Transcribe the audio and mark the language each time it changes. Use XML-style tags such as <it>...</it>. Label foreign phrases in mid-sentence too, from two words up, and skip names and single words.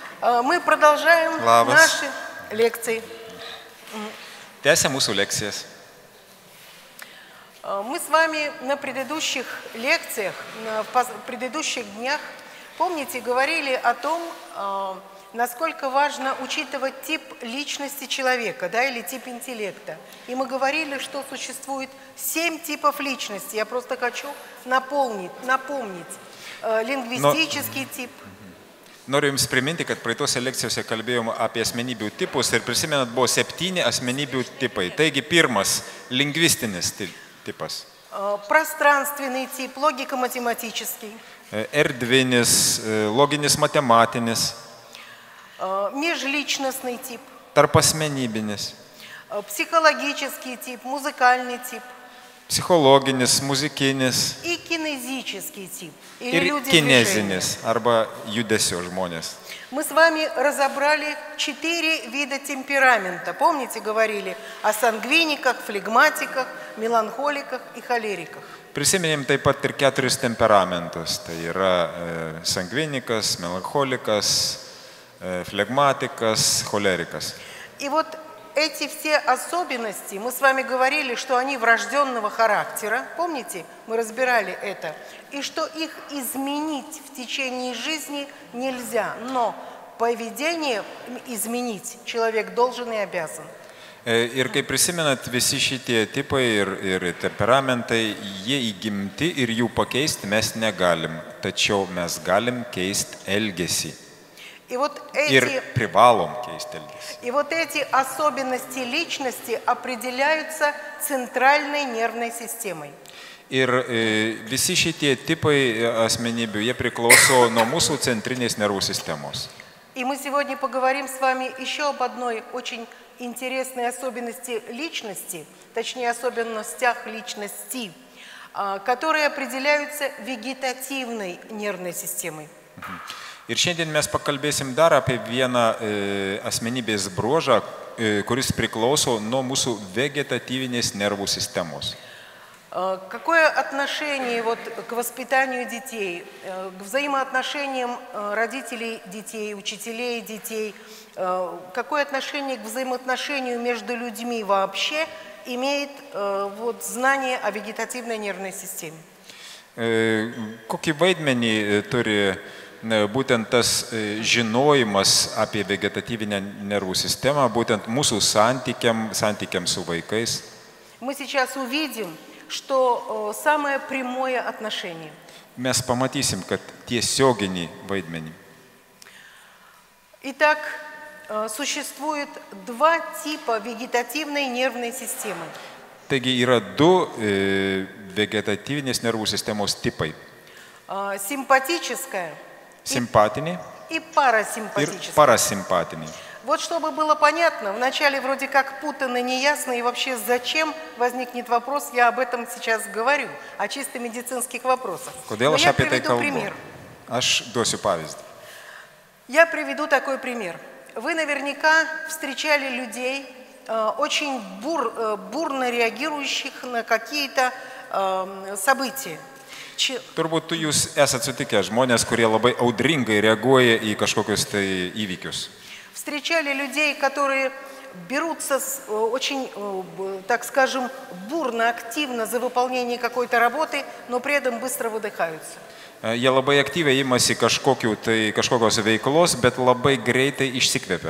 <ru>Мы продолжаем наши лекции.</ru> <lt>Tęsiam mūsų lekcijas.</lt> <ru>Мы с вами на предыдущих лекциях, в предыдущих днях, помните, говорили о том, насколько важно учитывать тип личности человека, да, или тип интеллекта. И мы говорили, что существует 7 типов личности. Я просто хочу напомнить лингвистический тип.</ru> <lt>Noriu Jums priminti, kad praeitose lekcijose kalbėjom apie asmenybių tipus ir prisimenat, buvo 7 asmenybių tipai. Taigi pirmas – lingvistinis tipas.</lt> <ru>Пространственный тип, логико-математический.</ru> <lt>Erdvinis, loginis matematinis.</lt> <ru>Межличностный тип.</ru> <lt>Tarpasmenybinis.</lt> <ru>Psихологический тип, музыкальный тип.</ru> <lt>Psichologinis, muzikinis.</lt> <ru>И кинезический тип.</ru> <lt>Ir kinezinis, arba judesio žmonės.</lt> <ru>Мы с вами разобрали 4 вида темперамента. Помните, говорили о сангвиниках, флегматиках, меланхоликах и холериках.</ru> <lt>Prisiminėm taip pat ir 4 temperamentus. Tai yra sangvinikas, melancholikas, flegmatikas, cholerikas.</lt> <ru>И вот эти все особенности, мы с вами говорили, что они врожденного характера, помните, мы разбирали это, и что их изменить в течение жизни нельзя, но поведение изменить человек должен и обязан.</ru> <lt>Ir kaip prisimenat, visi šitie tipai ir temperamentai, jie įgimti ir jų pakeisti mes negalim, tačiau mes galim keisti elgesį.</lt> <ru>И вот эти особенности личности определяются центральной нервной системой.</ru> <lt>Ir visi šitie tipai asmenybių, jie priklauso nuo mūsų centrinės nervų sistemos.</lt> <ru>И мы сегодня поговорим с вами еще об одной очень интересной особенности личности, точнее особенностях личности, которые определяются вегетативной нервной системой.</ru> <lt>Ir šiandien mes pakalbėsim dar apie vieną asmenybės bruožą, kuris priklauso nuo mūsų vegetatyvinės nervų sistemos.</lt> <ru>Какое отношение вот к воспитанию детей, к взаимоотношениям родителей детей, учителей детей, какое отношение к взаимоотношению между людьми вообще имеет вот знание о вегетативной нервной системе?</ru> <lt>Kokį vaidmenį turi būtent tas žinojimas apie vegetatyvinę nervų sistemą, būtent mūsų santykiam su vaikais?</lt> <ru>Мы сейчас увидим, что самое прямое отношение.</ru> <lt>Mes pamatysim, kad tiesioginį vaidmenį.</lt> <ru>Итак, существует 2 типа вегетативной нервной системы.</ru> <lt>Taigi yra 2 vegetatyvinės nervų sistemos tipai.</lt> <ru>Симпатическая</ru> <lt>Симпатинį</lt> <ru>и парасимпатическая.</ru> <lt>Ir parasimpatinį.</lt> <ru>Вот чтобы было понятно, вначале вроде как путано, неясно, и вообще зачем возникнет вопрос, я об этом сейчас говорю, о чисто медицинских вопросах. Но я приведу пример.</ru> <lt>Aš duosiu pavyzdį.</lt> <ru>Я приведу такой пример. Вы наверняка встречали людей, очень бурно реагирующих на какие-то события.</ru> <lt>Turbūt jūs esat sutikę žmonės, kurie labai audringai reaguoja į kažkokius tai įvykius.</lt> <ru>Встречали людей, которые берутся очень, так скажем, бурно, активно за выполнение какой-то работы, но при этом быстро выдыхаются.</ru> <lt>Jie labai aktyviai imasi kažkokios veiklos, bet labai greitai išsikvepia.</lt>